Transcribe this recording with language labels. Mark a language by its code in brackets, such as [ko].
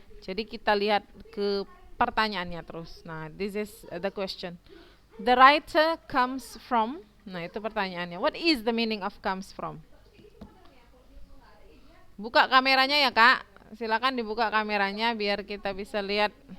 [id] Jadi kita lihat ke pertanyaannya terus. [en] Nah, this is the question. The writer comes from. [id] Nah, itu pertanyaannya. [en] What is the meaning of comes from? [id] Buka kameranya ya kak. Silakan dibuka kameranya biar kita bisa lihat.